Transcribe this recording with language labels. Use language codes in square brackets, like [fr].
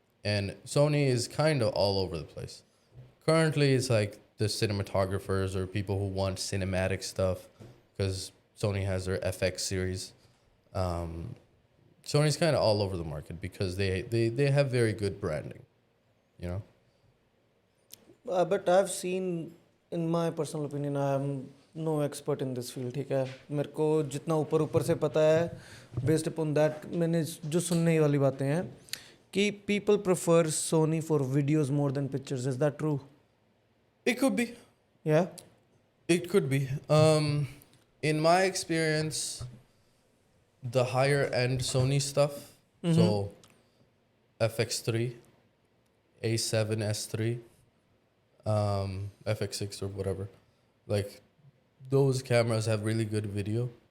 [en] And Sony is kind of all over the place. Currently, it's like the cinematographers or people who want cinematic stuff, because Sony has their FX series. Sony's kind of all over the market because they have very good branding, you know? But I've seen, in my personal opinion, I am no expert in this field, [hi] ठीक है. मेरे को जितना ऊपर ऊपर से पता है, [en] based upon that, [hi] मैंने जो सुनने ही वाली बातें हैं कि [en] people prefer Sony for videos more than pictures. Is that true? It could be. Yeah. It could be. In my experience, the higher end Sony stuff, so FX3, A7S3, FX6 or whatever, like those cameras have really good video.